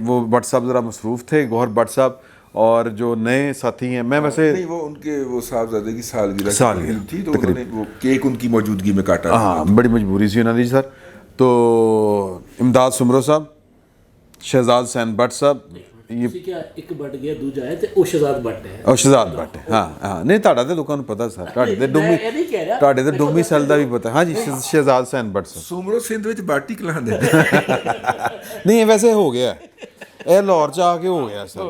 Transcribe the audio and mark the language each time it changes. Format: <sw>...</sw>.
<ur>وہ بٹ صاحب ذرا مصروف تھے، گوہر بٹ صاحب، اور جو نئے ساتھی ہیں میں ویسے نہیں، وہ ان کے وہ صاحبزادے کی سالگرہ تھی تو انہوں نے وہ کیک ان کی موجودگی میں کاٹا. ہاں، بڑی مجبوری سی انہوں نے جی سر. تو امداد سمرو صاحب، شہزاد حسین بٹ صاحب، یہ</ur> <pa>ایک بٹ گیا دوجا ہے تے او شہزاد بٹ ہے.</pa> <ur>اور شہزاد بٹ ہے.</ur> <pa>ہاں نہیں تہاڈا تے لوکاں نوں پتہ سر، تہاڈے تے ڈومی سیل دا بھی پتہ.</pa> <ur>ہاں جی، شہزاد حسین بٹ صاحب.</ur> <pa>سومرو سندھ وچ باٹی کلاں دے</pa> <ur>نہیں ویسے ہو گیا یہ لاہور چ آ کے ہو گیا سر.</ur>